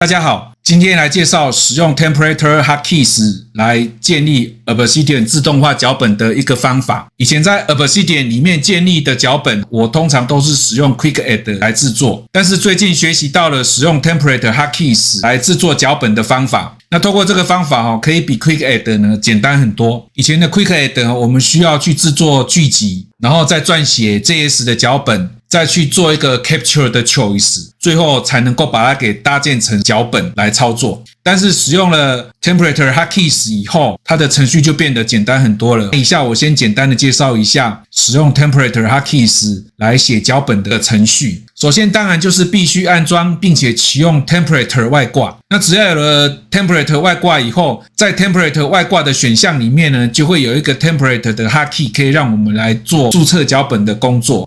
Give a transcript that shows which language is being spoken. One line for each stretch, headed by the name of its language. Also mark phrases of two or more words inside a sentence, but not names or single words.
Chinese: 大家好，今天來介紹使用 Templator Hotkeys 來建立 Obsidian 自動化腳本的一個方法。以前在 Obsidian 裡面建立的腳本，我通常都是使用 Quick Add 來制作，但是最近學習到了使用 Templator Hotkeys 來制作腳本的方法。那透過這個方法可以比 Quick Add 呢簡單很多。以前的 Quick Add 我們需要去制作劇集，然後再撰寫 JS 的腳本，再去做一個 Capture 的 Choice， 最後才能夠把它給搭建成腳本來操作。但是使用了 Templator Hotkeys 以後，它的程序就變得簡单很多了。以下我先簡單的介紹一下使用 Templator Hotkeys 来寫腳本的程序。首先當然就是必須安裝並且啟用 Templator 外掛。那只要有了 Templator 外掛以後，在 Templator 外掛的選項裡面呢，就會有一個 Templator 的 Hotkey 可以讓我們來做註冊腳本的工作。